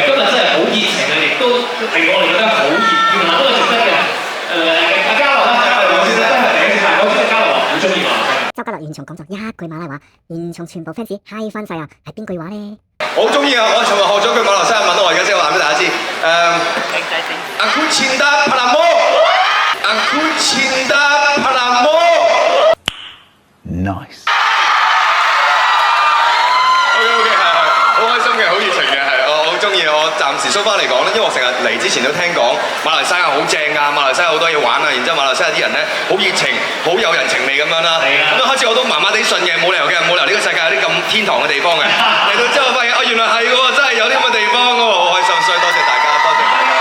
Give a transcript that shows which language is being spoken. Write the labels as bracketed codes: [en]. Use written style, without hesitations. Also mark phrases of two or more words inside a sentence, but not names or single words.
[yue] 今日真係好熱情啊，亦都令我哋覺得好熱，原來都係值得嘅。阿嘉樂啦，我先真係第一次睇，我知道嘉樂好中意馬來西亞。周家樂現場講咗一句馬來話，現場全部 fans 嗨翻晒啊！係邊句話咧？我好中意啊！我尋日學咗句馬來西亞文，我而家即係話俾大家知。 [ms] Aku cinta padamu. Aku cinta padamu. [yue] Nice。 OK， 係好開心嘅，好熱情嘅，係我好中意。我暫時 [en] so far [yue] 嚟講咧，因為我成日嚟之前都聽講馬來西亞好正啊，馬來西亞好多嘢玩啊，然之後馬來西亞啲人咧好熱情，好有人情味咁樣啦。咁開始我都麻麻地信嘅，冇理由嘅，冇理由呢個世界有啲咁天堂嘅地方嘅。嚟到之後發現原來係喎，真係有啲咁嘅地方喎，好開心，所以多謝大家，多謝大家。